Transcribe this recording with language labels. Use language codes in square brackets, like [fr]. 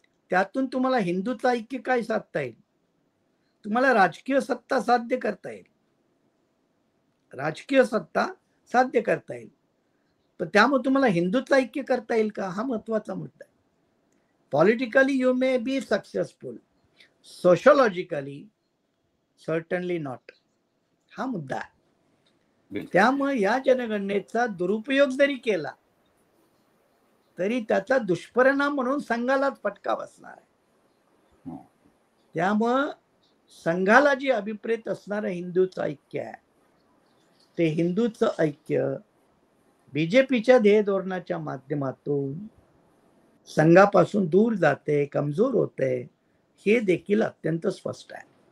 [mr] त्यातून तुम्हाला हिंदूचं ऐक्य काय साधता येईल? तुम्हाला राजकीय सत्ता साध्य करता येईल, राजकीय सत्ता साध्य करता येईल, पण त्यामुळे तुम्हाला हिंदूचं ऐक्य करता येईल का? हा महत्वाचा मुद्दा आहे. [en] Politically you may be successful, sociologically certainly not. [mr] हा मुद्दा आहे. त्यामुळे या जनगणनेचा दुरुपयोग जरी केला तरी त्याचा दुष्परिणाम म्हणून संघालाच फटका बसणार आहे. त्यामुळं संघाला जी अभिप्रेत असणारं हिंदूचं ऐक्य आहे, ते हिंदूचं ऐक्य बीजेपीच्या ध्येय धोरणाच्या माध्यमातून संघापासून दूर जाते, कमजोर होते, हे देखील अत्यंत स्पष्ट आहे.